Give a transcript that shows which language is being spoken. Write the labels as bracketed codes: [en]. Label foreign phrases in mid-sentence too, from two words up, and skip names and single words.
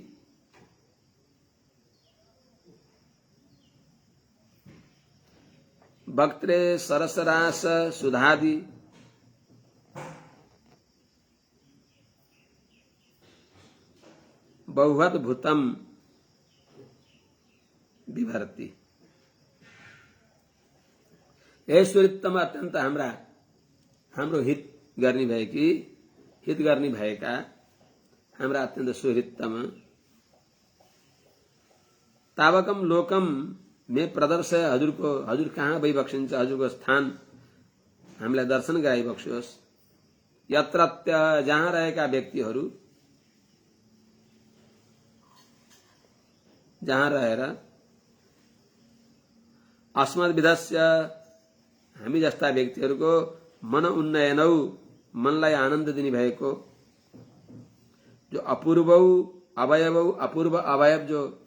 [sa] वक्त्रे सरसरास सुधादि बहुअद्भुतम विभर्ति। हे सुहृत्तम [ne] अत्यन्त हाम्रो हित गर्ने भएका हाम्रा अत्यन्त सुहृत्तम [sa] तावकम लोकम मे प्रदर्शय [ne] हजुर कहाँ भइबक्सिन्छ हजुरको स्थान हामीलाई दर्शन गराइबक्सियोस्। यत्रत्य जहाँ रहेका व्यक्तिहरू जहाँ रहेर अस्मद्विधस्य हामी जस्ता व्यक्तिहरूको मन उन्नयनौ मनलाई आनन्द दिने भएको जो [sa] अपूर्वौ अवयवौ [ne] अपूर्व अवयव जो